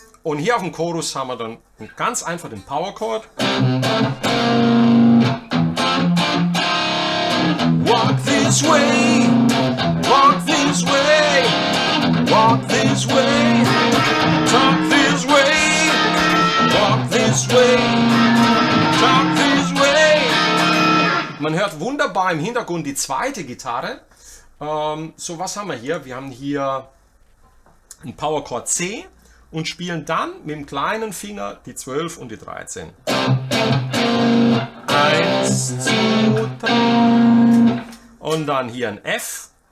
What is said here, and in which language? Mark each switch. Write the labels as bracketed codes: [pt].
[de] Und hier auf dem Chorus haben wir dann ganz einfach den Power Chord. [en] Walk this way, walk this way, walk this way, talk this way, walk this way, talk this way. [de] Man hört wunderbar im Hintergrund die zweite Gitarre. So, was haben wir hier? Wir haben hier einen Power Chord C. Und spielen dann mit dem kleinen Finger die 12 und die 13. 1, 2, 3. Und dann hier ein F.